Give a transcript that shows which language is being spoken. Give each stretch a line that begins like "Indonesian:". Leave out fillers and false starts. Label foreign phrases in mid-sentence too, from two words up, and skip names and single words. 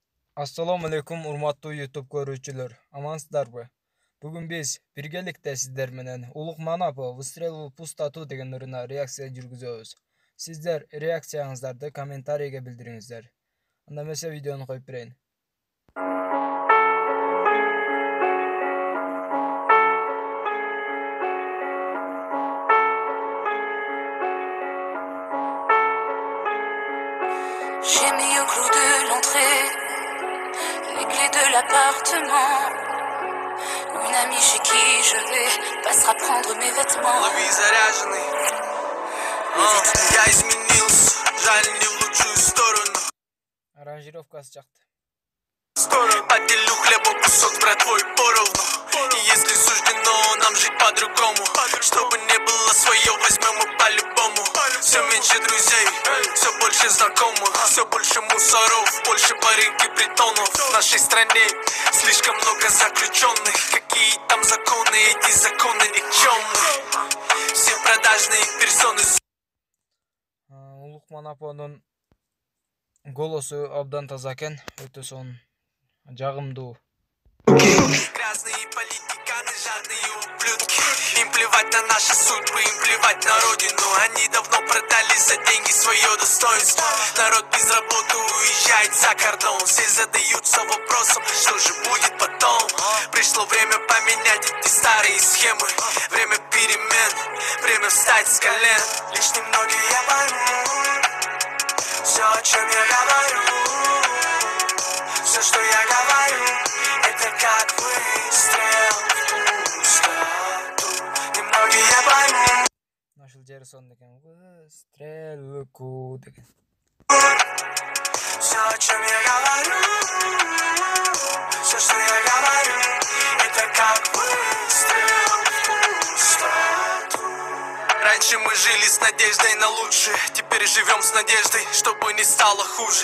Arabic: السلام عليكم
Kyrgyz: урматтуу YouTube көрүүчүлөр. Амансыздарбы? Бүгүн биз биргеликте сиздер менен Ulukmanapo Выстрел, пустату деген ырына реакция жүргүзөбүз. Сиздер реакцияңыздарды комментарийге билдириңиздер. Анда эмесе видеону коюп берейин.
French: J'ai mis au clou de l'entrée les clés de l'appartement. Une amie chez qui je vais passera prendre mes vêtements.
Russian: Я изменился, жаль, не в лучшую сторону.
Kyrgyz: Аранжировкасы жакты.
Russian: Поделю хлеба кусок с братвой поровну. И если суждено нам жить по-другому, чтобы не было свое, возьмем мы по-любому. Все меньше друзей, все больше знакомых, все больше мусоров, больше барыг и притонов. В нашей стране слишком много заключенных. Какие там законы, эти законы никчемные. Все продажные персоны.
Kyrgyz: Ulukmanapo'нун голосу абдан таза экен, өтө сонун, жагымдуу.
Russian: Грязные политиканы, жадные ублюдки. Им плевать на наши судьбы, им плевать на родину. Они давно продали за деньги свое достоинство. Народ без работы уезжает за кордон. Все задаются вопросом, что же будет потом. Пришло время поменять эти старые схемы. Время перемен, время встать с колен. Лишь немногие поймут все, о чем я говорю. Все, что я говорю, это как выстрел в пустоту. Немногие поймут.
Kyrgyz: Нашыл жери сонун экен. Выстрел деген.
Russian: Все, о чем я говорю, все, что я говорю, это как выстрел в пустоту. Раньше мы жили с надеждой на лучшее, теперь живем с надеждой, чтобы не стало хуже.